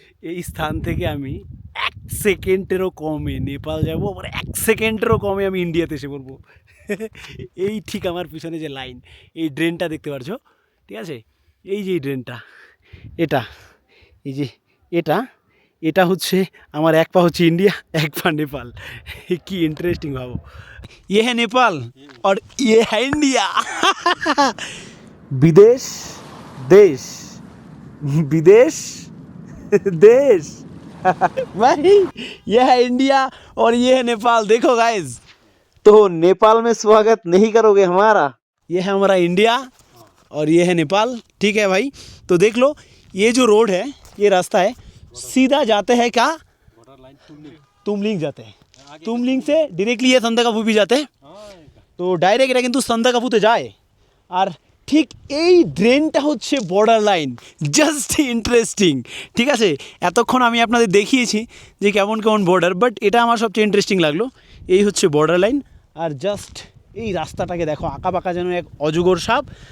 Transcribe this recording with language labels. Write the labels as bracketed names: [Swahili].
[Bangla] এই স্থান থেকে আমি 1 সেকেন্ডেরও কমে নেপাল যাব, আবার 1 সেকেন্ডেরও কমে আমি ইন্ডিয়াতে এসে পড়বো। এই ঠিক আমার পিছনে যে লাইন, এই ড্রেনটা দেখতে পারছো, ঠিক আছে? এই যে এই ড্রেনটা, এটা এই যে এটা এটা হচ্ছে আমার এক পা হচ্ছে ইন্ডিয়া, এক পা নেপাল। কি ইন্টারেস্টিং ভাবো, [Hindi] ये है नेपाल और ये है इंडिया। विदेश देश, विदेश देश। भाई ये है इंडिया और ये है नेपाल। देखो गाइस, तो नेपाल में स्वागत नहीं करोगे हमारा? ये है हमारा इंडिया और ये है नेपाल, ठीक है भाई? तो देख लो, ये जो रोड है, ये रास्ता है, सीधा जाते हैं क्या, तुमलिंग जाते हैं। तुमलिंग से डायरेक्टली ये संदाकाफू भी जाते हैं। [Bangla] তো ডাইরেক্ট এটা কিন্তু সান্দাকাফুতে যায়। আর ঠিক এই ড্রেনটা হচ্ছে বর্ডার লাইন। জাস্ট ইন্টারেস্টিং, ঠিক আছে? এতক্ষণ আমি আপনাদের দেখিয়েছি যে কেমন কেমন বর্ডার, বাট এটা আমার সবচেয়ে ইন্টারেস্টিং লাগলো। এই হচ্ছে বর্ডার লাইন। আর জাস্ট এই রাস্তাটাকে দেখো, আঁকা বাঁকা যেন এক অজগর সাপ।